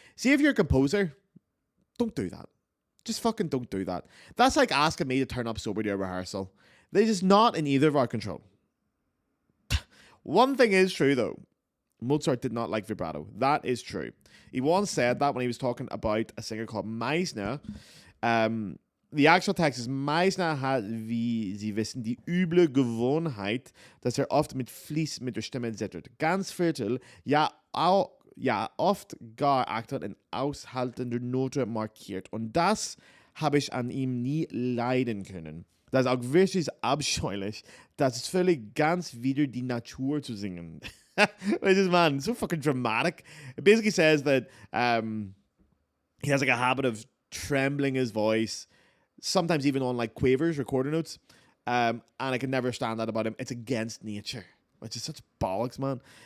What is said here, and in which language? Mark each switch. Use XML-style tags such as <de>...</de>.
<en>See, if you're a composer, don't do that. Just fucking don't do that. That's like asking me to turn up sober to a rehearsal. This is not in either of our control. One thing is true, though. Mozart did not like vibrato. That is true. He once said that when he was talking about a singer called Meissner. The actual text is,</en> <de>Meissner hat, wie Sie wissen, die üble Gewohnheit, dass oft mit Fließ mit der Stimme zittert. Ganz Viertel, ja oft gar Akzent in aushaltender Note markiert. Und das habe ich an ihm nie leiden können. Das ist auch wirklich abscheulich. Das ist völlig ganz wieder die Natur zu singen.</de> <en>Which is, man, so fucking dramatic. It basically says that he has like a habit of trembling his voice, sometimes even on like quavers, recorder notes. And I can never stand that about him. It's against nature, which is such bollocks, man.</en>